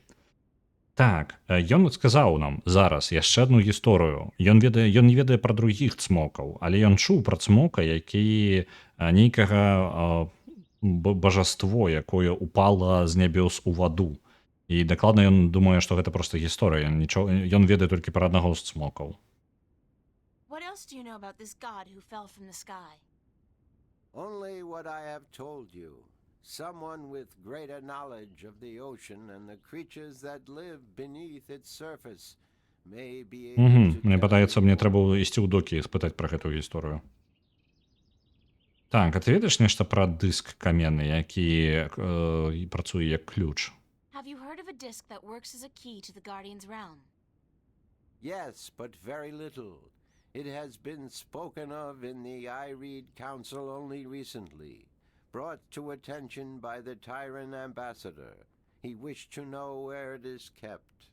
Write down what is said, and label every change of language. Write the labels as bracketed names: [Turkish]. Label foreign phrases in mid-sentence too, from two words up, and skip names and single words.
[Belarusian] Так, ён сказаў нам зараз яшчэ адну гісторыю. Ён не ведае пра другіх цмокаў, але ён чуў пра цмока, які нейкага бажаство, якое упала з нябёс у ваду. І дакладна ён думае, што гэта проста гісторыя. Ён ведае толькі пра аднаго з цмокаў. [English] What else do you know about this god who fell from the sky? Only what I have told you. Someone with greater knowledge of the ocean and the creatures that live beneath its surface may be able to [Belarusian] Мне [English] tell [Belarusian] падаецца, [English] you [Belarusian] мне [English] more. [Belarusian] трэба ісці ў докі і спытаць пра гэтую гісторыю. Так, а ты ведаеш нешта пра дыск каменны, які працуе як ключ? [English] Have you heard of a disc that works as a key to the Guardian's realm? Yes, but very little. It has been spoken of in the Ireed Council only recently. Brought to attention by the Tyran ambassador. He wished to know where it is kept.